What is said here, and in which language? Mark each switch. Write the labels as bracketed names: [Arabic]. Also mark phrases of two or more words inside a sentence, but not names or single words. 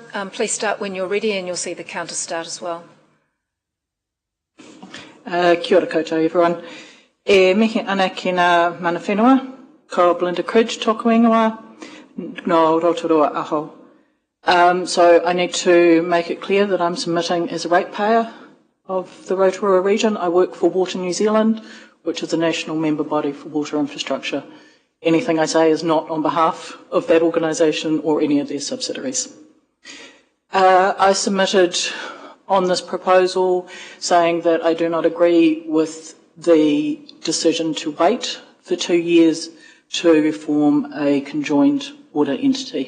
[English] Please start when you're ready and you'll see the counter start as well. [Māori] Kia ora koutou, everyone. E mihi ana ki ngā mana whenua, ko Belinda Cridge tōku ingoa, no Rotorua aho. [English] So I need to make it clear that I'm submitting as a ratepayer of the Rotorua region. I work for Water New Zealand, which is a national member body for water infrastructure. Anything I say is not on behalf of that organisation or any of their subsidiaries. I submitted on this proposal saying that I do not agree with the decision to wait for 2 years to form a conjoined water entity.